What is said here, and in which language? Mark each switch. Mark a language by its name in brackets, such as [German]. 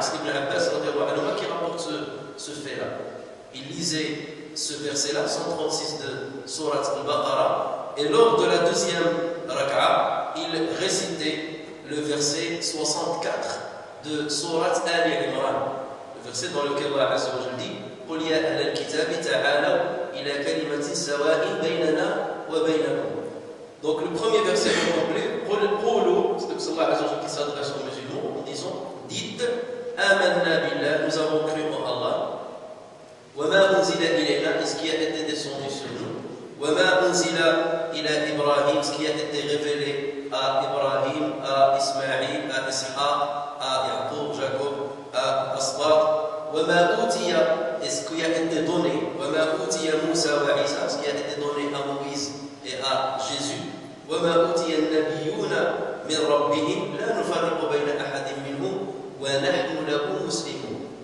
[French] C'est Ibn Abbas qui rapporte ce fait-là. Il lisait ce verset-là, 136 de Surat al-Baqarah. Et lors de la deuxième rak'a, il récitait le verset 64 de Surat Al-Imran. Le verset dans lequel Allah Azza wa Jalla dit [Arabic] قل يا أهل الكتاب تعالوا إلى كلمة سواء بيننا وبينكم. [French] Donc le premier verset complet, c'est Allah Azza wa Jalla qui s'adresse aux musulmans en disant dites [Arabic] Amanna billah, [French] nous avons cru en Allah, [Arabic] wa ma unzila ilayna, [French] ce qui a été descendu sur nous, [Arabic] wa ma unzila ila Ibrahim, [French] ce qui a été révélé à Ibrahim, à Ismaïl, à Ishaq, à Yaqub, Jacob, à Asbat, [Arabic] wa ma utiya, [French] et ce qui a été donné, [Arabic] وَمَا أُوتِيَ مُوسَى وَعِيسَى, [French] ce qui a été donné à Moïse et à Jésus, [Arabic] وَمَا أُوتِيَ النَّبِيُّونَ مِنْ رَبِّهِمْ لَا نُفَرِّقُ بَيْنَ أَحَدٍ مِّنْهُمْ وَنَحْنُ لَهُ مُسْلِمُونَ.